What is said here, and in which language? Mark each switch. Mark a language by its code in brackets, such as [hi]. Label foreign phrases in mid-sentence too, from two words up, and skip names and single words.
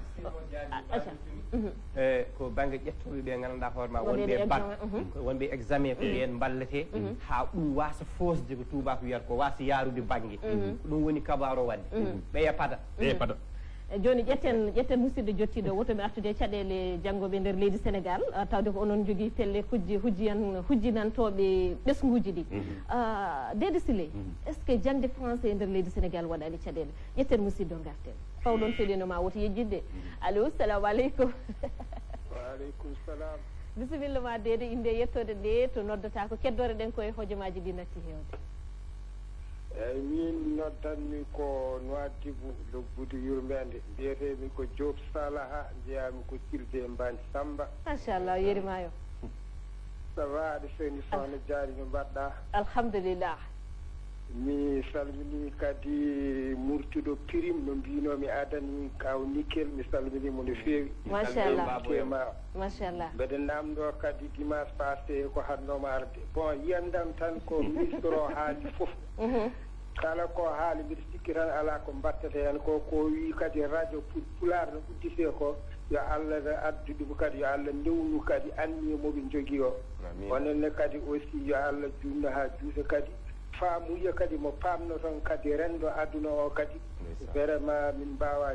[ff] ji ko banggue ƴettoɓe ɓe gandanɗa hoorema wonɓe bac wonɓe examen ko ɓen ballete ha ɗum wasa fosde ko tubako wiyata ko wasa yarude banggue ɗum woni kabaru wadde ɓeya pada joni ƴetten musidɗo jottiɗo wotoɓe artude caɗele janggoɓe nder leydi Sénégal tawde ko onon jogui pelle hujjinantoɓe ɓesguji ɗi Dédé Siley [fr] est ce que [ff] jangde français e nder leydi Sénégal waɗani caɗele ƴetten musidɗo garten fawɗon feɗinoma woto yejjidde allo [ar] salamu aleykum waaleykum salam [ff] bisimilla ma Dédé inde yettode nde to noddata ko keddore ɗen koye hojomaji ɗi natti hewde eyyi min noddanmi ko Nouadhibou lobbudu yurmede mbiyetemi ko Diop Salaha jeyami ko Thilde Mbani Samba machallah yerima yo [fr] ça va [ff] aɗa seni sohna Diary no mbaɗɗa alhamdulillah mi salmini kadi murtuɗo Pirim no mbinomi adani kaw Nickel mi salminimo no feewi machallah mbeɗa namdo kadi [fr] dimanche passé [ff] ko hannoma arde bon yiyandam tan ko ministre o haali foof kala ko haali mbiɗa sikki tan ala ko mbattata hen ko wi kadi radio Pulaar no uddite ko yo Allah addu ɗum kadi yo Allah ndewnu kadi anni moɓe jogui o onenne kadi aussi yo Allah junno ha juuta kadi faamuya kadi mo pamno ton kadi rendo aduna o kadi vraiment min mbawa